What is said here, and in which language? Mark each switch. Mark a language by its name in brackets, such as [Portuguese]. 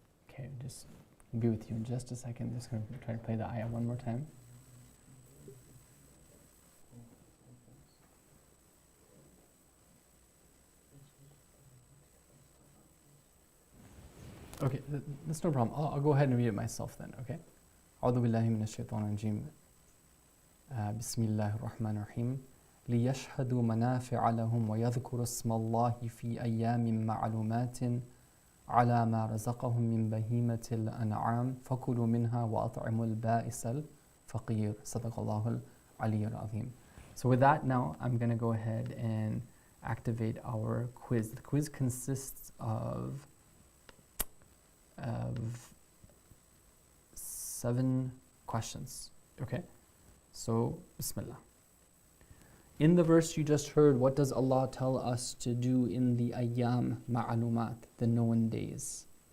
[English] Okay, just be with you in just a second. Just going to try to play the ayah one more time. Okay, that's no problem. I'll go ahead and read it myself then, okay? [Arabic] أعوذ بالله من الشيطان الرجيم. بسم الله الرحمن الرحيم. ليشهدوا منافع لهم ويذكروا اسم الله في أيام معلومات على ما رزقهم من بهيمة الأنعام فكلوا منها وأطعموا البائس الفقير صدق الله العلي العظيم. [English] So with that now, I'm going to go ahead and activate our quiz. The quiz consists of 7 questions. Okay? So, Bismillah. In the verse you just heard, what does Allah tell us to do in the ayyam ma'lumat, the known days?